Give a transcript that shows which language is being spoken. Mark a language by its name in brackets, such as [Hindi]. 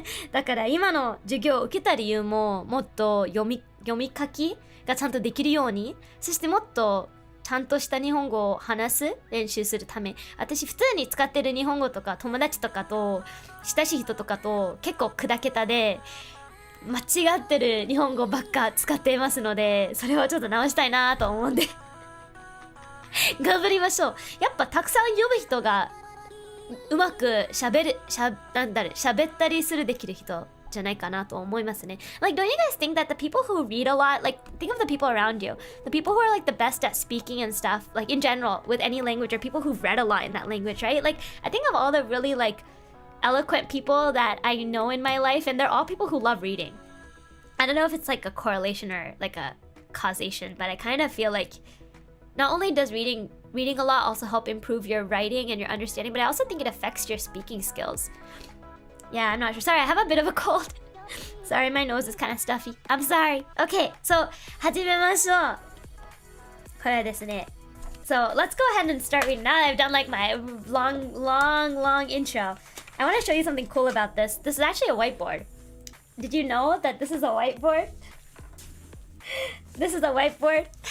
[Japanese] だから今の授業を受けた理由も、もっと読み書きがちゃんとできるように、そしてもっとちゃんとした日本語を話す練習するため、私普通に使ってる日本語とか友達とかと親しい人とかと結構砕けたで間違ってる日本語ばっか使っていますので、それをちょっと直したいなと思うんで頑張りましょう。やっぱたくさん読む人がうまく喋ったりするできる人じゃないかなと思いますね。 [English] Like, don't you guys think that the people who read a lot, like, think of the people around you, the people who are like the best at speaking and stuff, like in general, with any language, are people who've read a lot in that language, right? Like, I think of all the really like eloquent people that I know in my life, and they're all people who love reading. I don't know if it's like a correlation or like a causation, but I kind of feel like not only does reading a lot also help improve your writing and your understanding, but I also think it affects your speaking skills. Yeah, I'm not sure. Sorry, I have a bit of a cold. Sorry, my nose is kind of stuffy. I'm sorry. Okay, so [Japanese] 始めましょう。これですね。 [English] So let's go ahead and start reading. Now that I've done like my long intro, I want to show you something cool about this. This is actually a whiteboard. Did you know that this is a whiteboard? This is a whiteboard.